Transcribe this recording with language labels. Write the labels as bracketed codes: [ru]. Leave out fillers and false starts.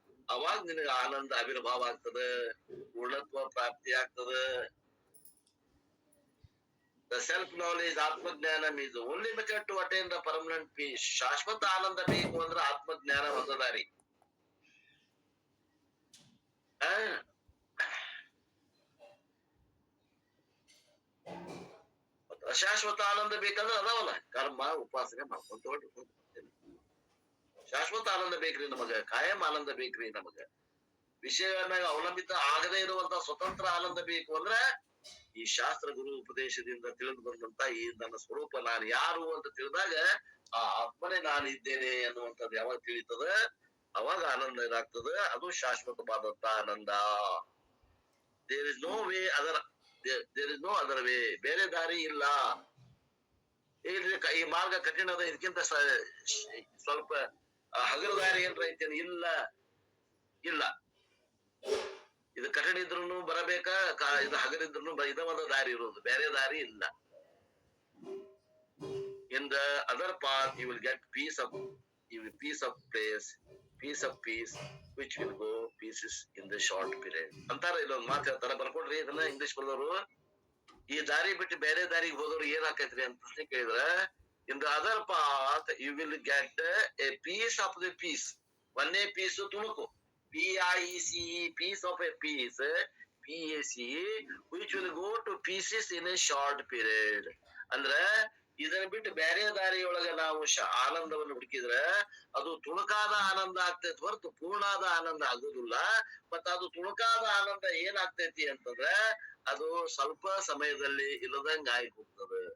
[kn] ಅವಾಗ ನಿನಗೆ ಆನಂದ ಆವಿರ್ಭಾವ ಆಗ್ತದೆ, ಪೂರ್ಣತ್ವ ಪ್ರಾಪ್ತಿ ಆಗ್ತದೆ. [en] The self-knowledge, atmajnana is only method to attain the permanent peace. [kn] ಶಾಶ್ವತ ಆನಂದ ಬೇಕು ಅಂದ್ರೆ ಆತ್ಮಜ್ಞಾನ ಹೊಂದದಾರಿ. ಶಾಶ್ವತ ಆನಂದ ಬೇಕಂದ್ರೆ ಅದಾವಲ್ಲ, ಕರ್ಮ ಉಪಾಸನೆ ಮಾಡ್ಕೊಂತ ಹೊಡಿ. ಶಾಶ್ವತ ಆನಂದ ಬೇಕ್ರಿ ನಮಗ, ಕಾಯಂ ಆನಂದ ಬೇಕ್ರಿ ನಮಗ. ವಿಷಯಗಳನ್ನ ಅವಲಂಬಿತ ಆಗದೇ ಇರುವಂತ ಸ್ವತಂತ್ರ ಆನಂದ ಬೇಕು ಅಂದ್ರೆ ಈ ಶಾಸ್ತ್ರ ಗುರು ಉಪದೇಶದಿಂದ ತಿಳಿದು ಬಂದಂತ ಈ ನನ್ನ ಸ್ವರೂಪ ನಾನು ಯಾರು ಅಂತ ತಿಳಿದಾಗ ಆ ಆತ್ಮನೇ ನಾನು ಇದ್ದೇನೆ ಅನ್ನುವಂಥದ್ದು ಯಾವಾಗ ತಿಳಿತದ ಅವಾಗ ಆನಂದ ಏನಾಗ್ತದ, ಅದು ಶಾಶ್ವತವಾದಂತ ಆನಂದ. [en] there is no way other, there is no other way, [kn] ಬೇರೆ ದಾರಿ ಇಲ್ಲ. ಈ ಮಾರ್ಗ ಕಠಿಣ ಅದ, ಇದಕ್ಕಿಂತ ಸ್ವಲ್ಪ ಹಗಲು ದಾರಿ ಏನ್ರ ಐತೇನು? ಇಲ್ಲ ಇಲ್ಲ. ಇದು ಕಠಿಣ ಇದ್ರು ಬರಬೇಕಾ, ಇದು ಹಗಲಿದ್ರು ಇದ ಒಂದು ದಾರಿ ಇರೋದು, ಬೇರೆ ದಾರಿ ಇಲ್ಲ. [en] In the other path you will get peace of place, peace of peace, which will go pieces in the short period. [kn] ಅಂತಾರ ಇಲ್ಲೊಂದು ಮಾತು ಹೇಳ್ತಾರ, ಬರ್ಕೊಡ್ರಿ ಇದನ್ನ ಇಂಗ್ಲಿಷ್ ಬರೋರು. ಈ ದಾರಿ ಬಿಟ್ಟು ಬೇರೆ ದಾರಿಗೆ ಹೋದವ್ರು ಏನ್ ಆಕೈತ್ರಿ ಅಂತ ಪ್ರಶ್ನೆ ಕೇಳಿದ್ರ, [en] in the other path you will get a piece of the peace. [kn] ಒಂದೇ ಪೀಸ್ ತುಣುಕು, [en] PIECE, piece of a piece, PACE, which will go to pieces in a short period. [kn] ಅಂದ್ರ ಇದನ್ನ ಬಿಟ್ಟು ಬೇರೆ ದಾರಿಯೊಳಗ ನಾವು ಆನಂದವನ್ನು ಹುಡುಕಿದ್ರೆ ಅದು ತುಣುಕಾದ ಆನಂದ ಆಗ್ತೈತಿ ಹೊರತು ಪೂರ್ಣಾದ ಆನಂದ ಆಗುದಿಲ್ಲ. ಮತ್ತ ಅದು ತುಣುಕಾದ ಆನಂದ ಏನಾಗ್ತೈತಿ ಅಂತಂದ್ರೆ ಅದು ಸ್ವಲ್ಪ ಸಮಯದಲ್ಲಿ ಇಲ್ಲದಂಗ ಆಗಿ ಹೋಗ್ತದೆ.